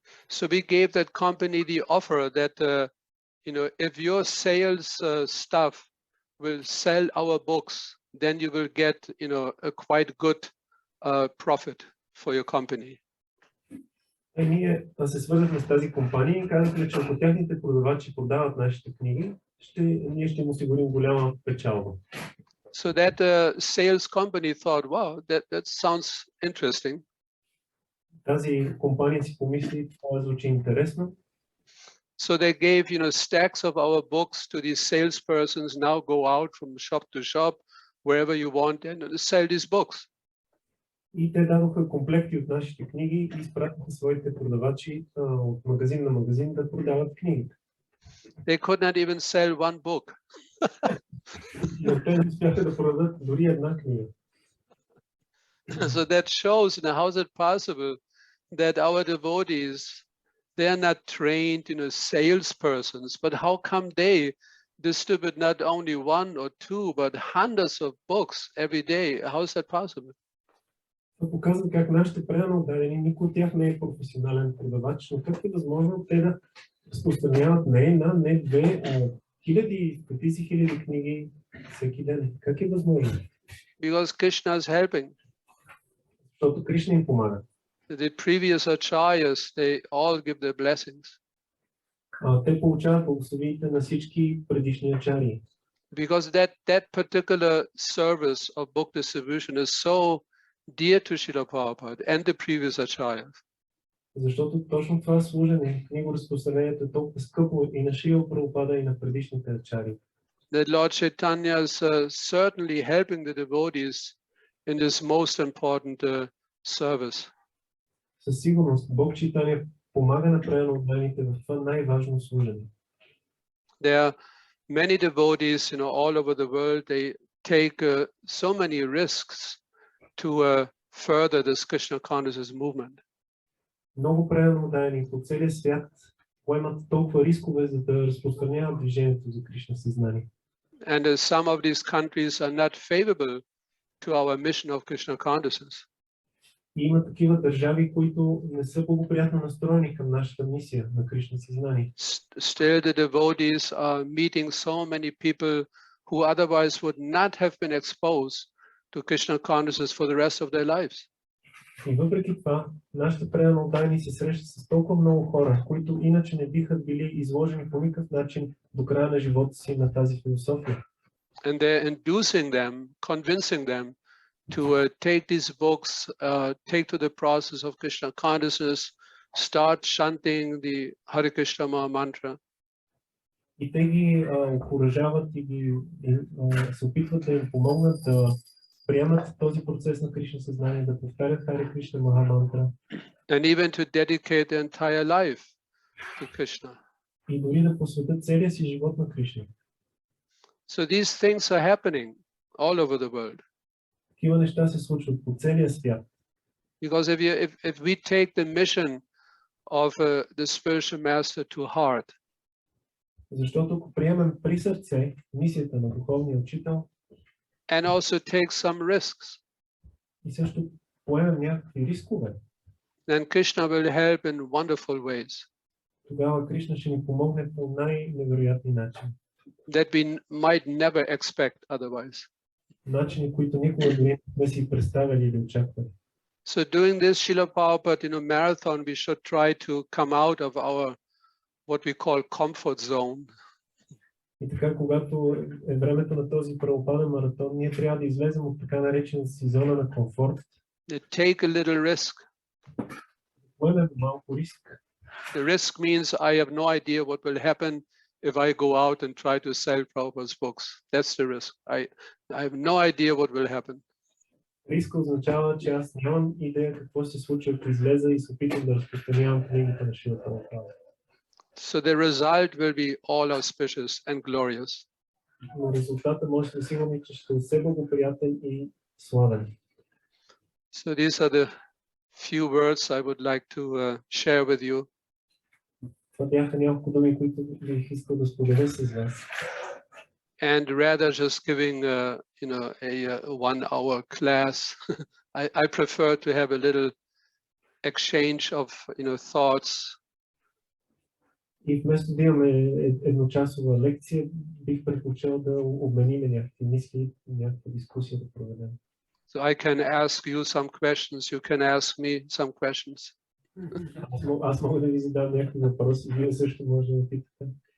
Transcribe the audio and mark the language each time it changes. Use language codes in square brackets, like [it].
[en] So we gave that company the offer that if your sales staff will sell our books, then you will get a quite good profit for your company. [bg] Ние се свързахме с тази компания и казахме, че ако техните продавачи продават нашите книги, ние ще им осигурим голяма печалба. [en] So that sales company thought, wow, that sounds interesting. [bg] Тази компания си помисли, това звучи интересно. [en] So they gave, stacks of our books to these salespersons. Now go out from shop to shop, wherever you want, and sell these books. [bg] И те дадоха комплекти от нашите книги и изпратиха своите продавачи от магазин на магазин да продават книгите. [en] They could not even sell one book. [bg] Но те не успяха да продадат дори една книга. [en] So that shows, how is it possible that our devotees, they are not trained, salespersons, but how come they distribute not only one or two, but hundreds of books every day? How is that possible? [bg] Това показва как нашите предано отдадени, никой от тях не е професионален продавач, но как е възможно те да разпространяват не една, не две, а хиляди, стотици хиляди книги всеки ден. Как е възможно? [en] Because Krishna is helping. [bg] Защото Кришна им помага. [en] The previous acharyas, they all give their blessings. [bg] Те получават благословиите на всички предишни ачарии. [en] Because that particular service of book distribution is so dear to Srila Prabhupada and the previous acharyas. [bg] Защото точно това служене, книгоразпространението е толкова скъпо и на Шрила Прабхупада и на предишните ачари. [en] That Lord Chaitanya is certainly helping the devotees in this most important service. [bg] Със сигурност Бог Чайтания помага на преданно отданите в това най-важно служене. [en] There many devotees, all over the world, they take so many risks to further this Krishna consciousness movement. [bg] Много преданодайни по целия свят поемат толкова рискове, за да разпространяват движението за Кришна съзнание. [en] And some of these countries are not favorable to our mission of Krishna consciousness. [bg] И има такива държави, които не са благоприятно настроени към нашата мисия на Кришна съзнание. [en] Still, the devotees are meeting so many people who otherwise would not have been exposed to Krishna consciousness for the rest of their lives. [bg] И въпреки това, нашите преданодайни се срещат с толкова много хора, които иначе не биха били изложени по никакъв начин до края на живота си на тази философия. [en] And they're inducing them, convincing them to take these books, take to the process of Krishna consciousness, start chanting the Hare Krishna Maha Mantra. [bg] И те ги окуражават и се опитват да им помогнат да приемат този процес на Кришна съзнание, да повтарят Харе Кришна Маха Мантра. [en] And even to dedicate their entire life to Krishna. [bg] И дори да посветят целия си живот на Кришна. [en] So these things are happening all over the world. [bg] Такива неща се случват по целия свят. [en] Because if we take the mission of the spiritual master to heart, [bg] Защото ако приемем при сърце мисията на духовния учител [en] and also take some risks, [bg] и също поемем някакви рискове, [en] then Krishna will help in wonderful ways [bg] тогава Кришна ще ни помогне по най-невероятни начини. [en] that we might never expect otherwise. [bg] Начини, които никога дори не си представили или очаквали. [en] So doing this Srila Prabhupada, marathon, we should try to come out of our what we call comfort zone. [bg] И така, когато е времето на този правопаден маратон, ние трябва да излезем от така наречената си зона на комфорт. [en] Take a little risk. [bg] Поемем малко риск. [en] The risk means I have no idea what will happen if I go out and try to sell Prabhupada's books. That's the risk. I have no idea what will happen. [bg] Риск означава, че аз нямам идея какво ще се случи, ако излеза и се опитам да разпространявам книгите на Шрила Прабхупада. [en] So the result will be all auspicious and glorious. [bg] Но резултата може да сигурни, че ще е все благоприятен и славен. [en] So these are the few words I would like to share with you. [bg] Това бяха няколко думи, които бих искал да споделя с вас. [en] And rather just giving a 1-hour class, I prefer to have a little exchange of thoughts. [bg] И вместо да имаме едночасова лекция, бих предпочел да обменим някакви мисли, някаква дискусия да проведем. [en] So I can ask you some questions, you can ask me some questions. [bg] Аз мога да ви задам някакви въпроси, вие също може да питате.